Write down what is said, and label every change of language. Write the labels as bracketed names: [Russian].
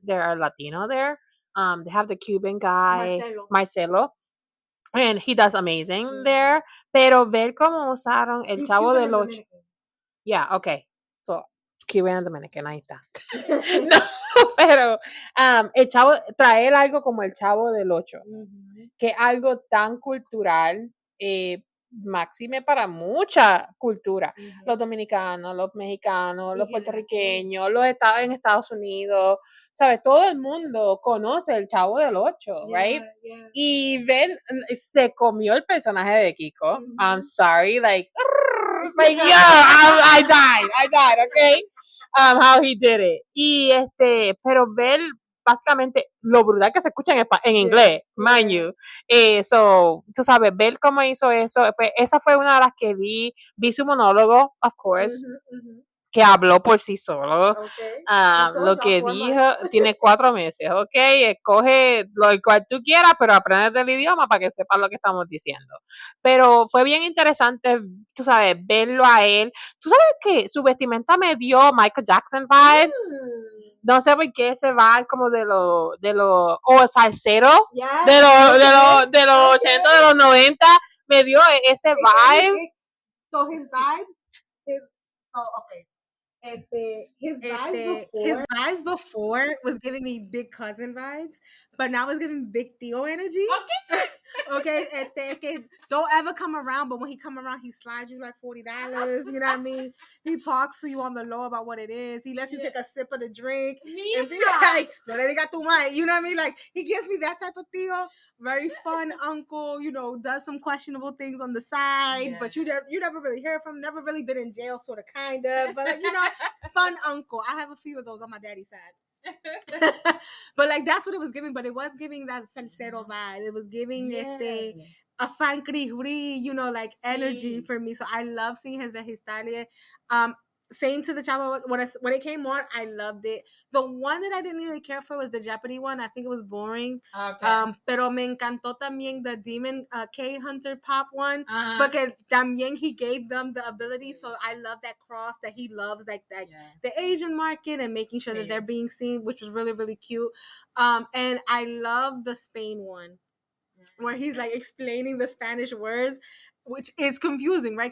[English] There are Latino there. They have the Cuban guy, Marcelo. And he does amazing there. [Spanish] Pero ver cómo usaron el Chavo del Ocho. [English] Yeah, okay. So, Cuban and Dominican, [Spanish] ahí está. No, pero el Chavo, traer algo como el Chavo del Ocho, que es algo tan cultural, máxime para mucha cultura. Los dominicanos, los mexicanos, los puertorriqueños, los en Estados Unidos, ¿sabes? Todo el mundo conoce el Chavo del Ocho, [English] right? [Spanish] Y ver, se comió el personaje de Kiko. [English] I'm sorry, like yeah, I died, okay? How he did it. [Spanish] Y pero ver básicamente lo brutal que se escucha en inglés, [English] mind you. So, [Spanish] tú sabes, ver cómo hizo eso, esa fue una de las que vi su monólogo, [English] of course, [Spanish] que habló por sí solo. [English] Okay. [Spanish] Lo que dijo, tiene 4 meses, ok, escoge lo cual tú quieras, pero aprende del idioma para que sepas lo que estamos diciendo. Pero fue bien interesante, tú sabes, verlo a él. Tú sabes que su vestimenta me dio Michael Jackson [English] vibes. [Spanish] No sé por qué ese [English] vibe [Spanish] como de los, o salsero, [English] Yeah. [Spanish] de los 80, de los 90, me dio ese [English] vibe. So his vibe is, okay. His vibes before was giving me big cousin vibes, but now it's giving big Theo energy. Okay, don't ever come around, but when he come around, he slides you like $40. You know what I mean? He talks to you on the low about what it is. He lets you take a sip of the drink and be like, [Spanish] "No le digas tu madre." [English] You know what I mean? Like he gives me that type of Theo. Very fun uncle, does some questionable things on the side, but you never really hear from him, never really been in jail, sort of, kind of, but fun uncle. I have a few of those on my daddy's side. But like that's what it was giving, but it was giving that salsero vibe. It was giving a frankly, like energy for me. So I love seeing his Vegetalia. Same to the chavo when it came on, I loved it. The one that I didn't really care for was the Jeopardy one. I think it was boring. Okay. [Spanish] Pero me encantó también [English] the Demon K Hunter pop one. Because [Spanish] también [English] he gave them the ability. So I love that cross that he loves, like that the Asian market and making sure that they're being seen, which was really, really cute. And I love the Spain one where he's like explaining the Spanish words, which is confusing, right?